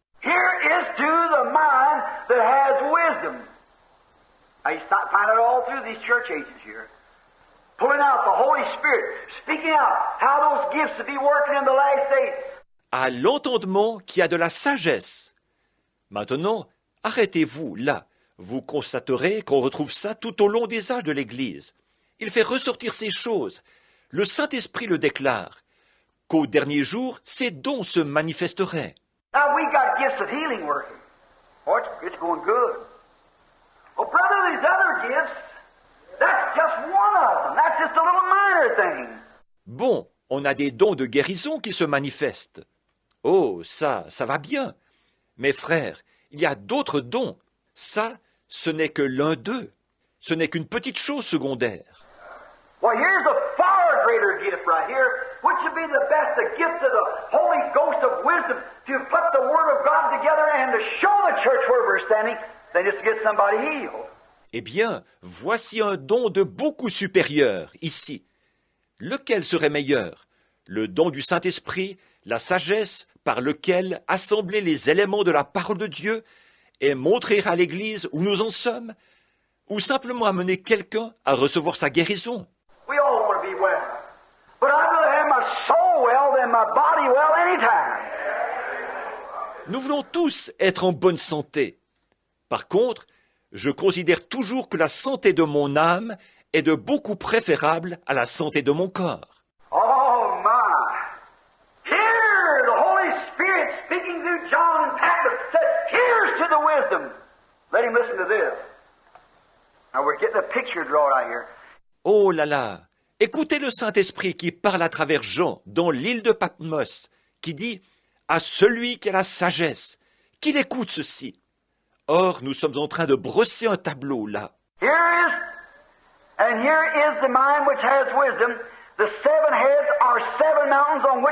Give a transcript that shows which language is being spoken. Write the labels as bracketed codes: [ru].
[en] Here is to the mind that has wisdom. I find it all through these church ages here. Pulling out the Holy Spirit, speaking out how those gifts will be working in the last days. [fr] À l'entendement qui a de la sagesse. Maintenant, arrêtez-vous là. Vous constaterez qu'on retrouve ça tout au long des âges de l'Église. Il fait ressortir ces choses. Le Saint-Esprit le déclare, qu'au dernier jour, ces dons se manifesteraient. [en] Now we got gifts of healing working. Oh, it's going good. Oh, brother, these other gifts, that's just one of them. That's just a little minor thing. [fr] Bon, on a des dons de guérison qui se manifestent. Oh, ça va bien. Mes frères, il y a d'autres dons. Ça, ce n'est que l'un d'eux. ce n'est qu'une petite chose secondaire. [en] Well, here's a far greater gift right here, which would be the best, the gift of the Holy Ghost of wisdom to put the Word of God together and to show the church where we're standing, than just to get somebody healed. [fr] Eh bien, voici un don de beaucoup supérieur, ici. Lequel serait meilleur? Le don du Saint-Esprit, la sagesse par lequel assembler les éléments de la parole de Dieu et montrer à l'Église où nous en sommes, ou simplement amener quelqu'un à recevoir sa guérison? [en] We all want to be well. But I'd rather have my soul well than my body well anytime. [fr] Nous voulons tous être en bonne santé. Par contre, je considère toujours que la santé de mon âme est de beaucoup préférable à la santé de mon corps. [en] Oh my! Here, the Holy Spirit speaking through John and Patmos said, "Here's to the wisdom." Let him listen to this. Now we're getting a picture drawn out here. [fr] Oh là là! Écoutez le Saint-Esprit qui parle à travers Jean dans l'île de Patmos, qui dit « À celui qui a la sagesse, qu'il écoute ceci ». Or, nous sommes en train de brosser un tableau là. [en] Here is the mind which has wisdom. The 7 heads are 7 mountains on which